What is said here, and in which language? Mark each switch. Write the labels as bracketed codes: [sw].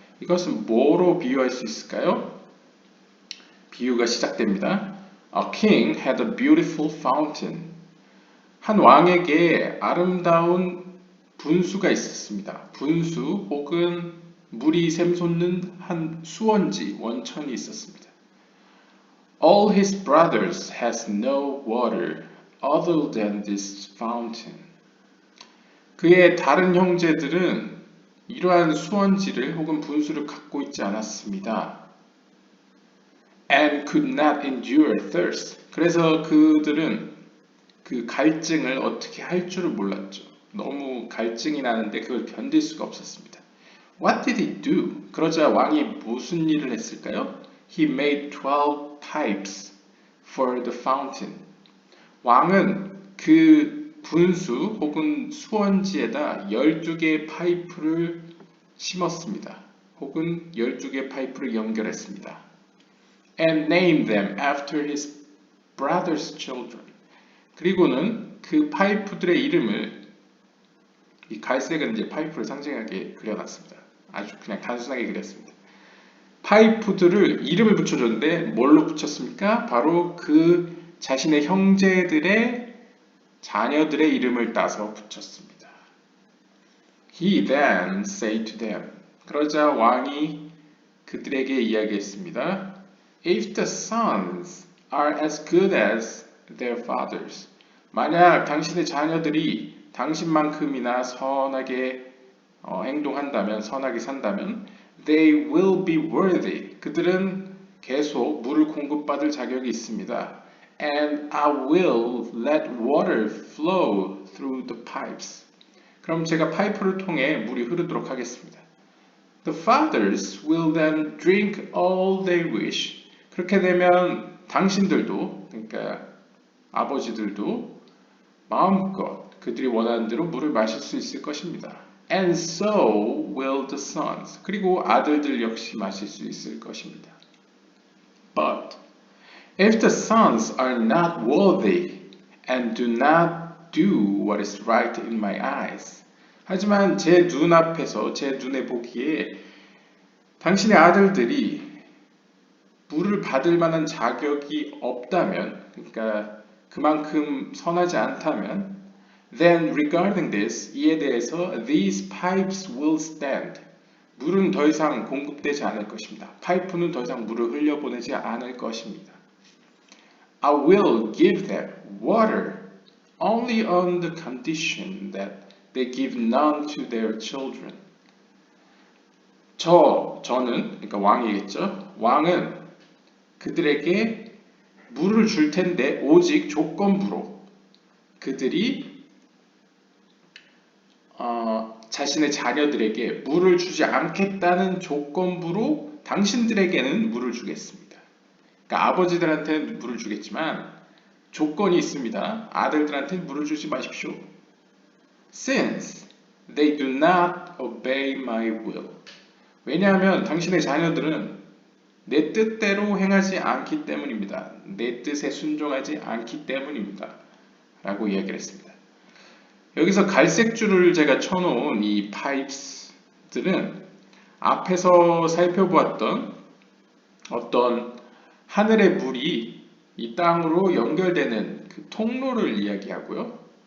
[ko] 이것은 뭐로 비유할 수 있을까요? 비유가 시작됩니다. [en] A king had a beautiful fountain. [ko] 한 왕에게 아름다운 분수가 있었습니다. 분수 혹은 물이 샘솟는 한 수원지, 원천이 있었습니다. [en] All his brothers has no water other than this fountain. [ko] 그의 다른 형제들은 이러한 수원지를 혹은 분수를 갖고 있지 않았습니다. [en] And could not endure thirst. [ko] 그래서 그들은 그 갈증을 어떻게 할 줄을 몰랐죠. 너무 갈증이 나는데 그걸 견딜 수가 없었습니다. [en] What did he do? [ko] 그러자 왕이 무슨 일을 했을까요? [en] He made 12 pipes for the fountain. [ko] 왕은 그 분수 혹은 수원지에다 12개의 파이프를 심었습니다. 혹은 12개의 파이프를 연결했습니다. [en] And named them after his brother's children. [ko] 그리고는 그 파이프들의 이름을 이 갈색은 이제 파이프를 상징하게 그려놨습니다. 아주 그냥 단순하게 그렸습니다. 파이프들을 이름을 붙여줬는데 뭘로 붙였습니까? 바로 그 자신의 형제들의 자녀들의 이름을 따서 붙였습니다. [en] He then said to them. [ko] 그러자 왕이 그들에게 이야기했습니다. [en] If the sons are as good as their fathers. [ko] 만약 당신의 자녀들이 당신만큼이나 선하게 행동한다면, 선하게 산다면, [en] they will be worthy. [ko] 그들은 계속 물을 공급받을 자격이 있습니다. [en] And I will let water flow through the pipes. [ko] 그럼 제가 파이프를 통해 물이 흐르도록 하겠습니다. [en] The fathers will then drink all they wish. [ko] 그렇게 되면 당신들도, 그러니까 아버지들도 마음껏 그들이 원하는 대로 물을 마실 수 있을 것입니다. [en] And so will the sons. [ko] 그리고 아들들 역시 마실 수 있을 것입니다. [en] But if the sons are not worthy and do not do what is right in my eyes. [ko] 하지만 제 눈앞에서 제 눈에 보기에 당신의 아들들이 물을 받을 만한 자격이 없다면, 그러니까 그만큼 선하지 않다면, [en] then regarding this, [ko] 이에 대해서 [en] these pipes will stand. [ko] 물은 더 이상 공급되지 않을 것입니다. 파이프는 더 이상 물을 흘려보내지 않을 것입니다. [en] I will give them water only on the condition that they give none to their children. [ko] 저는, 그러니까 왕이겠죠. 왕은 그들에게 물을 줄 텐데 오직 조건부로 그들이 자신의 자녀들에게 물을 주지 않겠다는 조건부로 당신들에게는 물을 주겠습니다. 그러니까 아버지들한테는 물을 주겠지만 조건이 있습니다. 아들들한테는 물을 주지 마십시오. [en] Since they do not obey my will. [ko] 왜냐하면 당신의 자녀들은 내 뜻대로 행하지 않기 때문입니다. 내 뜻에 순종하지 않기 때문입니다. 라고 이야기를 했습니다. 여기서 갈색 줄을 제가 쳐놓은 이 pipes들은 앞에서 살펴보았던 어떤 하늘의 물이 이 땅으로 연결되는 그 통로를 이야기하고요.